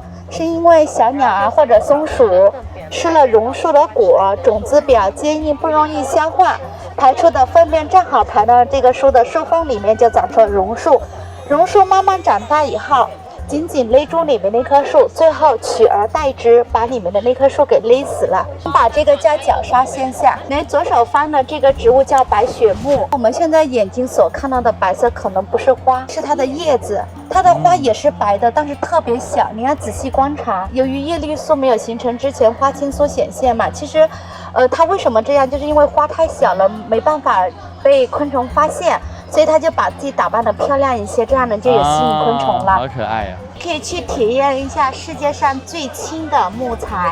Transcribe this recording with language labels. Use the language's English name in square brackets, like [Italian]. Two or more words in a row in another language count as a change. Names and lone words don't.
[Chinese] 是因為小鳥啊或者松鼠吃了榕樹的果，種子比較堅硬，不容易消化，排出的糞便正好排到這個樹的樹縫裡面，就長出了榕樹。榕樹慢慢長大以後，緊緊勒住裡面那棵樹，最後取而代之，把裡面的那棵樹給勒死了。把這個叫絞殺現象。那左手方的這個植物叫白雪木。我們現在眼睛所看到的白色可能不是花，是它的葉子。它的花也是白的，但是特別小，你要仔細觀察。由於葉綠素沒有形成之前，花青素顯現嘛。其實，它為什麼這樣？就是因為花太小了，沒辦法被昆虫發現，所以他就把自己打扮得漂亮一些，這樣呢就有吸引昆蟲了。好可愛啊！可以去體驗一下世界上最輕的木材。